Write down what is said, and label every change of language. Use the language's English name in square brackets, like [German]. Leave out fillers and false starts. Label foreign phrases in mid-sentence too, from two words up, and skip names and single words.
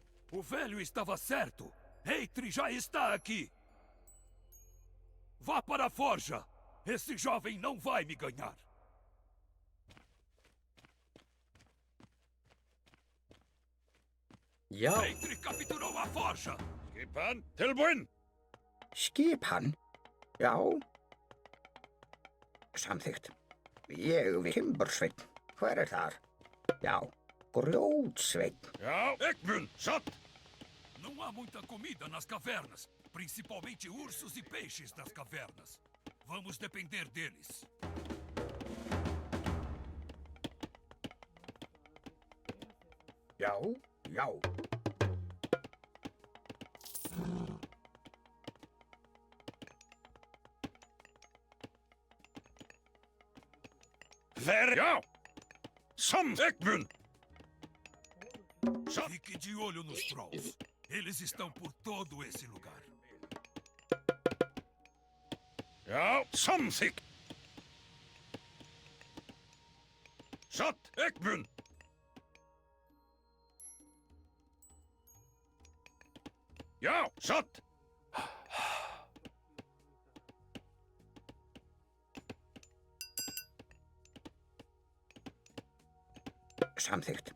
[Portuguese] O velho estava certo. Eitri já está aqui. Vá para a forja. Esse jovem não vai me ganhar. [Icelandic] Já, [Portuguese] Eitri capturou a forja. [Icelandic] Skipan, tilbúin. Skipan. Já. Samþykkt. Ég vil Timbursveinn. Hver þar? Já. Grjótsveinn. Já, Ekmun, satt. [Portuguese] Não há muita comida nas cavernas. Principalmente ursos e peixes das cavernas. Vamos depender deles. [Icelandic] Já. Já. Ver... Já! Som Ekmun! [Portuguese] Fique de olho nos trolls. Eles estão por todo esse lugar. [Icelandic] Ja, samþykkt. Satt, Ekmun. Já, satt. Samþykkt.